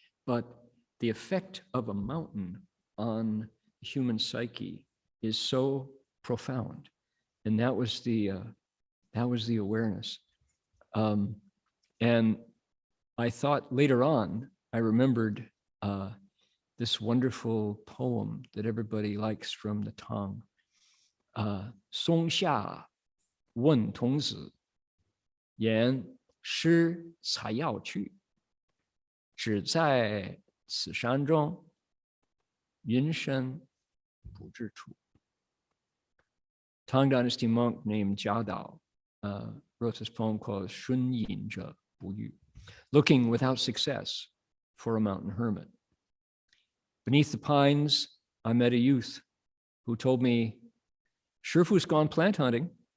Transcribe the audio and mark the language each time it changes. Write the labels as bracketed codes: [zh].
[en] But the effect of a mountain on the human psyche is so profound. And that was the awareness. And I thought later on, I remembered this wonderful poem that everybody likes from the Tang. [zh] 松下问童子，言师采药去，只在此山中，云深不知处。 [en] Tang Dynasty monk named Jia Dao wrote this poem called [zh] 顺隐者不遇, [en] looking without success for a mountain hermit. Beneath the pines, I met a youth who told me, Shifu's gone plant hunting.